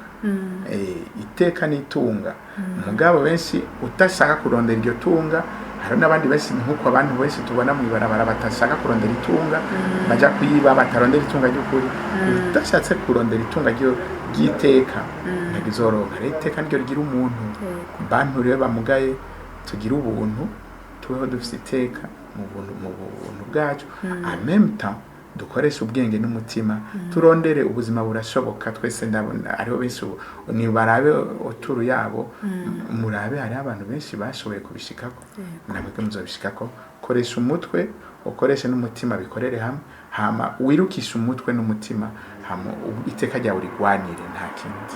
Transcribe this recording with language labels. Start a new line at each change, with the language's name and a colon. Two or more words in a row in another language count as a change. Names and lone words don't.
Rundi: iteka n'itunga mugabo benshi utashaka kurondera iryo tunga hari n'abandi benshi nkuko abantu benshi tubona mu ibarabara batashaka kurondera itunga baja kuyiba batarondera itunga ry'ukuri utashatse kurondera itunga ry'iteka ntagizoroka iteka niryo rigira umuntu bantu rero bamugaye tugira ubuntu tubeho dufite iteka mu buntu bwacu
French: en même temps
Rundi: dukoresha ubwenge n'umutima turondere ubuzima burashoboka twese ndabona ariho benshi ni barabe oturu yabo murabe hari abantu benshi bashoboye kubishikako namwe muzobishikako koresha umutwe ukoreshe n'umutima bikorere hamwe hama wirukisha umutwe n'umutima hama iteka ryawe urigwanire nta kindi